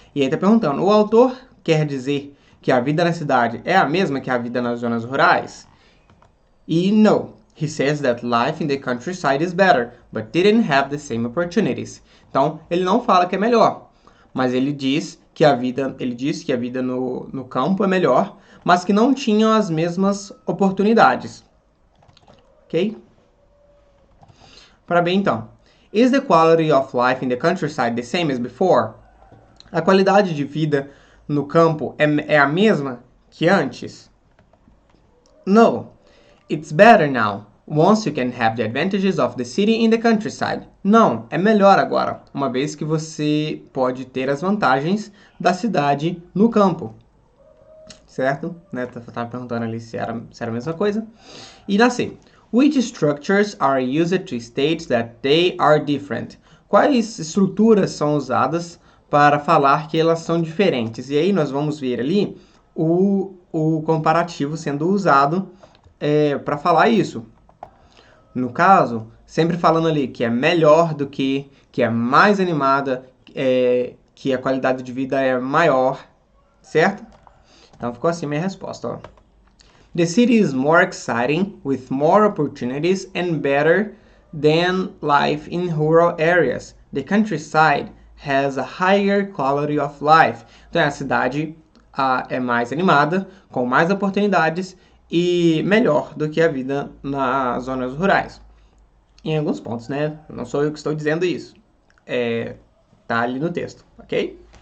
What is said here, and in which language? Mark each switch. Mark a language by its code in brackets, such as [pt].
[pt] E aí está perguntando, o autor quer dizer que a vida na cidade é a mesma que a vida nas zonas rurais? [en] E no, he says that life in the countryside is better, but didn't have the same opportunities. [pt] Então, ele não fala que é melhor, mas ele diz que a vida no campo é melhor, mas que não tinham as mesmas oportunidades. Ok? Para bem, então. [en] Is the quality of life in the countryside the same as before? [pt] A qualidade de vida no campo é a mesma que antes? [en] No. It's better now. Once you can have the advantages of the city in the countryside. [pt] Não, é melhor agora, uma vez que você pode ter as vantagens da cidade no campo. Certo? Né? Tava perguntando ali se era a mesma coisa. E na C. [en] Which structures are used to state that they are different? [pt] Quais estruturas são usadas para falar que elas são diferentes? E aí nós vamos ver ali o comparativo sendo usado para falar isso. No caso, sempre falando ali que é melhor do que é mais animada, que a qualidade de vida é maior, certo? Então ficou assim minha resposta, ó. [en] The city is more exciting, with more opportunities and better than life in rural areas. The countryside has a higher quality of life. [pt] Então a cidade é mais animada, com mais oportunidades e melhor do que a vida nas zonas rurais. Em alguns pontos, né? Não sou eu que estou dizendo isso. Tá ali no texto, ok?